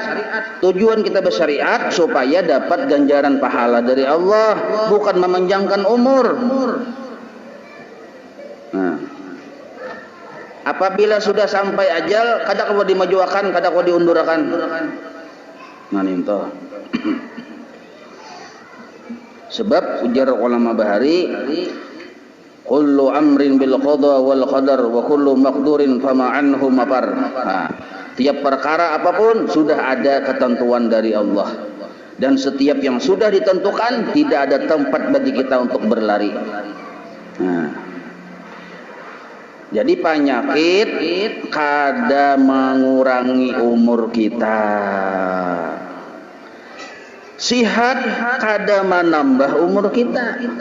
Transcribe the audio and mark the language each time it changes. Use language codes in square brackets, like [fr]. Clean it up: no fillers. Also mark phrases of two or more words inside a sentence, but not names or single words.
[id] Tujuan kita bersyariat supaya dapat ganjaran pahala dari Allah, bukan memanjangkan umur. [bjn] Nah, apabila sudah sampai ajal, kada kau dimajuakan, kada kau diundurakan. Nah, ninto. Sebab ujar ulama bahari, [ar] كل أمر بالقضاء والقدر وكل مقدور فما عنه مفر. [id] Tiap perkara apapun sudah ada ketentuan dari Allah, dan setiap yang sudah ditentukan tidak ada tempat bagi kita untuk berlari. [bjn] Jadi penyakit kada mengurangi umur kita, sihat kada menambah umur kita.